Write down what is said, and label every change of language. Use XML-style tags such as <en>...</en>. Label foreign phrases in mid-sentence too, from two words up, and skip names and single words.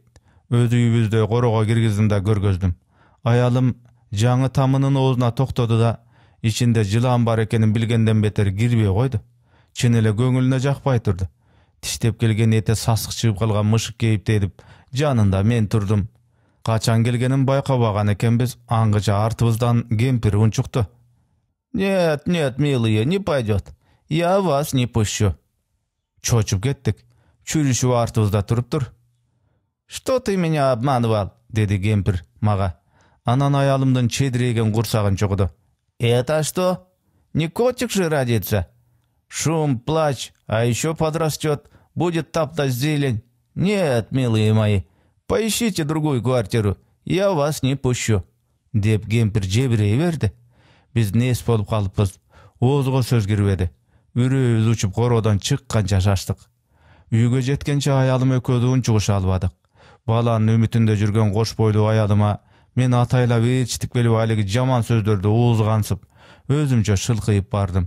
<ky>Өз үйүбүздө корого киргиздим да көргөздүм. Аялым жаңы тамынын оозуна токтоду да, ичинде жылан бар экенин билгенден бетер кирбей койду. Чын эле көңүлүнө жакпай турду. Тиштеп келген эте сасык чыгып калган мышык кейиптедип, жанында мен турдум. Качан келгенин байкабаган экенбиз, аңгыча артыбыздан кемпир унчукту.</ky> <ru>«Нет, нет, милые, не пойдет. Я вас не пущу».</ru> <ky>Чочуп кеттик. Чүрүшүп артыбызда туруптур.</ky> <ru>«Что ты меня обманывал?»</ru> <ky>деди кемпир мага. Анан аялымдын чедирейген курсагын чогуду.</ky> <ru>«Это что? Не котик же родится? Шум, плач, а еще подрастет, будет топтать зелень. Нет, милые мои, поищите другую квартиру, я вас не пущу».</ru> <ky>Деп кемпир жебирей берди. Биз нес болуп калыппыз. Оозго сөз кирбеди. Үрөөбүз учуп короодон чыкканча шаштык. Үйгө жеткенче аялым экөөдү унчугуша албадык. Баланын үмүтүндө жүргөн кош бойлуу аялыма мен атайлап ээрчитип келип алиги жаман сөздөрдү уузгансып, өзүмчө шылкыйып бардым.</ky>